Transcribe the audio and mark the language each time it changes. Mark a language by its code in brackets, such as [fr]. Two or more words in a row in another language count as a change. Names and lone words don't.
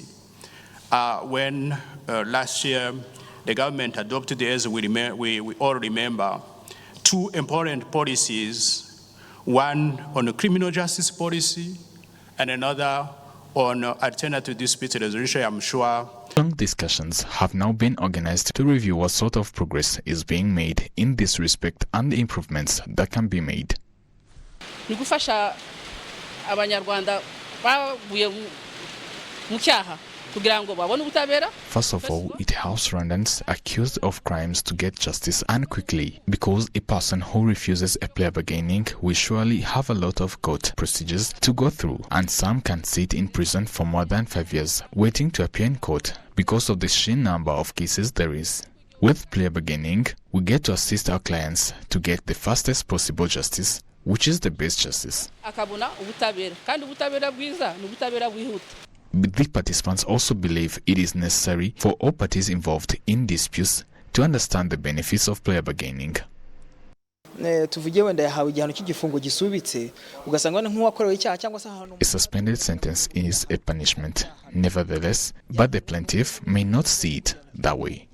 [en] When last year the government adopted, as we all remember, two important policies, one on the criminal justice policy and another on alternative dispute resolution. I'm sure long discussions have now been organized to review what sort of progress is being made in this respect and the improvements that can be made. [rw] Ni gufasha abanyarwanda babuye mu cyaha kugira ngo babone ubutabera. [en] First of all, it helps Rwandans accused of crimes to get justice and quickly, because a person who refuses a plea bargaining will surely have a lot of court procedures to go through, and some can sit in prison for more than 5 years waiting to appear in court because of the sheer number of cases there is. With plea bargaining, we get to assist our clients to get the fastest possible justice, which is the best justice. [rw] Akabona ubutabera kandi ubutabera bwiza ni ubutabera bwihuta. [en] The participants also believe it is necessary for all parties involved in disputes to understand the benefits of plea bargaining. A suspended sentence is a punishment, nevertheless, but the plaintiff may not see it that way.